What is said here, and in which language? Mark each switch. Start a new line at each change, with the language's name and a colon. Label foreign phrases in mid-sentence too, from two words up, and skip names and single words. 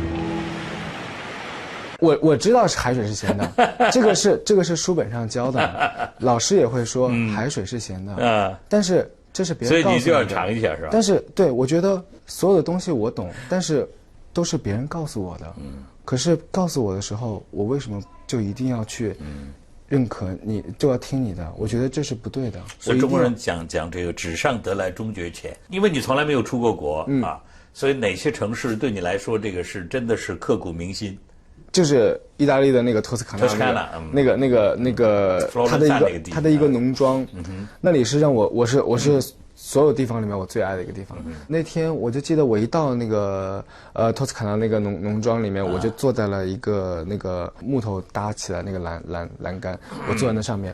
Chinese: 我知道是海水是鹹的，這個是書本上教的，老師也會說海水是鹹的，但是這是別人告訴我的，所以你就要嘗一下是吧？但是對，我覺得所有的東西我懂，但是都是別人告訴我的，可是告訴我的時候，我為什麼就一定要去認可你，就要聽你的？我覺得這是不對的。所以中國人講這個紙上得來終覺淺，因為你從來沒有出過國啊，所以哪些城市對你來說這個是真的是刻骨銘心？就是意大利的那個托斯卡納，那個它的一個農莊，那裡是讓我是所有地方裡面我最愛的一個地方。那天我就記得我一到那個托斯卡納那個農莊裡面，我就坐在了一個那個木頭搭起來那個欄杆，我坐在那上面。